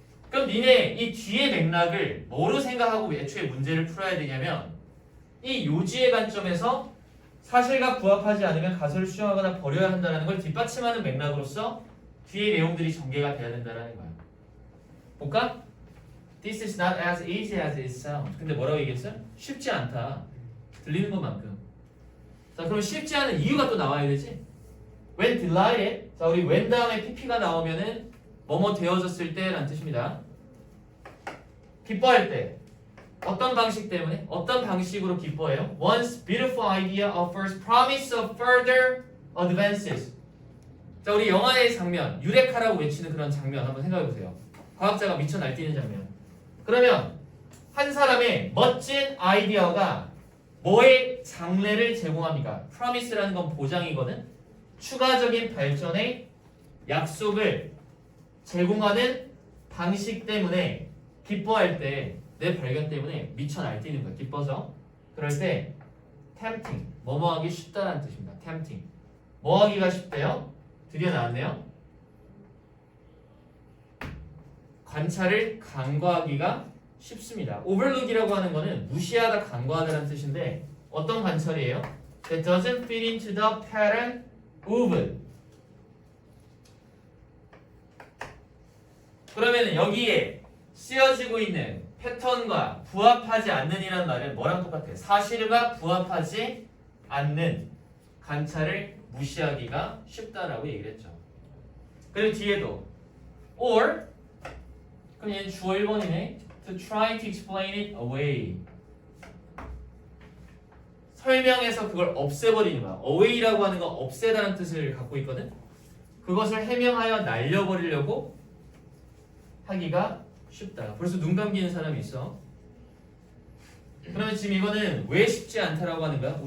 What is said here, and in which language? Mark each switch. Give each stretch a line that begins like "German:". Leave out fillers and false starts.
Korean: 그럼 니네 이 뒤의 맥락을 뭐로 생각하고 애초에 문제를 풀어야 되냐면 이 요지의 관점에서 사실과 부합하지 않으면 가설을 수정하거나 버려야 한다는 걸 뒷받침하는 맥락으로서 뒤의 내용들이 전개가 돼야 된다는 거야. 볼까?
English: This is not as easy as it sounds.
Korean: 근데 뭐라고 얘기했어요? 쉽지 않다. 들리는 것만큼. 자, 그럼 쉽지 않은 이유가 또 나와야 되지?
English: When delighted.
Korean: 자, 우리 when 다음에 pp가 나오면은 뭐뭐 되어졌을 때라는 뜻입니다. 기뻐할 때. 어떤 방식 때문에? 어떤 방식으로 기뻐해요?
English: One's beautiful idea offers promise of further advances.
Korean: 자, 우리 영화의 장면, 유레카라고 외치는 그런 장면 한번 생각해 보세요. 과학자가 미쳐 날뛰는 장면. 그러면 한 사람의 멋진 아이디어가 뭐의 장래를 제공합니까? promise라는 건 보장이거든. 추가적인 발전의 약속을 제공하는 방식 때문에 기뻐할 때 내 발견 때문에 미쳐 날뛰는 거야. 기뻐서. 그럴 때 tempting, 뭐뭐 하기 쉽다라는 뜻입니다. tempting. 뭐 하기가 쉽대요? 드디어 나왔네요. 관찰을 간과하기가 쉽습니다. overlook이라고 하는 거는 무시하다, 간과하다라는 뜻인데 어떤 관찰이에요?
English: That doesn't fit into the pattern of.
Korean: 그러면 여기에 쓰여지고 있는 패턴과 부합하지 않는 이라는 말은 뭐랑 똑같아요? 사실과 부합하지 않는 관찰을 무시하기가 쉽다라고 얘기를 했죠. 그리고 뒤에도 or 그럼 얘는 주어 1번이네.
English: To try to explain it away.
Korean: 설명해서 그걸 없애버리는 거야. away라고 하는 건 없애다는 뜻을 갖고 있거든. 그것을 해명하여 날려버리려고 하기가 쉽다. 벌써 눈 감기는 사람이 있어. 그러면 지금 이거는 왜 쉽지 않다라고 하는 거야?